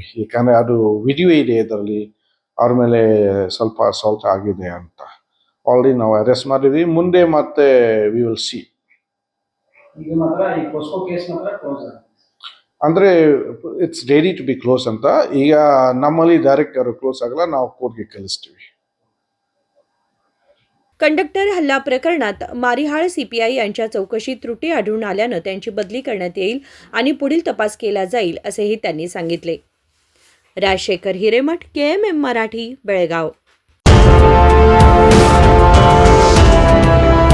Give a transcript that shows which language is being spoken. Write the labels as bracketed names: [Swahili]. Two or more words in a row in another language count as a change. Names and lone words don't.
[Kannada] ಯಾಕಂದರೆ ಅದು ವಿಡಿಯೋ ಇದೆ, ಇದರಲ್ಲಿ ಅವ್ರ ಮೇಲೆ ಸ್ವಲ್ಪ ಅಸಾಲ್ಟ್ ಆಗಿದೆ ಅಂತ ಆಲ್ರೆಡಿ ನಾವು ಅರೆಸ್ಟ್ ಮಾಡಿದ್ವಿ. [English] ಮುಂದೆ ಮತ್ತೆ we will see. [Kannada] ಈಗ ಮಾತ್ರ ಈ [English] POCSO case [Kannada] ಮಾತ್ರ ಕ್ಲೋಸ್ ಆಗಿದೆ [English] ಅಂದರೆ it's ready to be close ಅಂತ. [Kannada] ಈಗ ನಮ್ಮಲ್ಲಿ ಡೈರೆಕ್ಟ್ ಅವರು ಕ್ಲೋಸ್ ಆಗಲ್ಲ, ನಾವು ಕೋರ್ಟ್ಗೆ ಕಳಿಸ್ತೀವಿ. [Marathi] कंडक्टर हल्ला प्रकरणात मारिहाळ CPI यांच्या चौकशीत त्रुटी आढळून आल्यानं त्यांची बदली करण्यात येईल आणि पुढील तपास केला जाईल असेही त्यांनी सांगितले. राजशेखर हिरेमठ, KMM मराठी, बेळगाव.